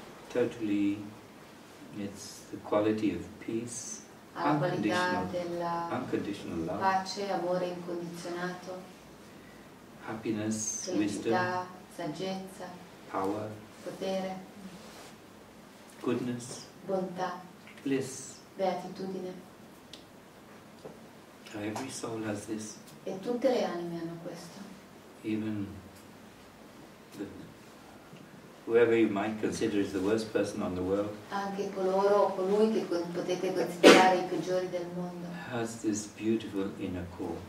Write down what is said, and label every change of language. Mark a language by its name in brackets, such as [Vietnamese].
[English] Totally, it's the quality of peace, [Italian] Ha la qualità della [English] unconditional love, [Italian] pace, amore incondizionato, [English] happiness, wisdom, [Italian] felicità, saggezza, [English] power, [Italian] potere, [English] goodness, [Italian] bontà, [English] bliss. [Italian] beatitudine. [English] Every soul has this. [Italian] E tutte le anime hanno questo. [English] Even whoever you might consider is the worst person on the world, [Italian] anche colui che potete considerare i peggiori del mondo, [English] has this beautiful inner core.